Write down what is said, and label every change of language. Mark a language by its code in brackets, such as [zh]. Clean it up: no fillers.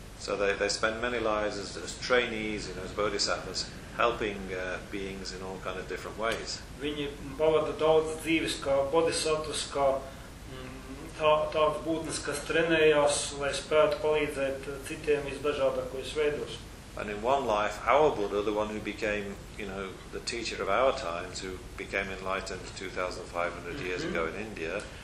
[en] So they spend many lives as trainees, you know, as Bodhisattvas, helping beings in all kind of different ways. [lv] Viņi pavada daudz dzīves kā bodhisattvas, kā tāds būtnes, kas trenējās, lai spētu palīdzēt citiem visdažādākos veidos. [en] And in one life, our Buddha, the one who became, you know, the teacher of our times, who became enlightened 2,500 years ago in India.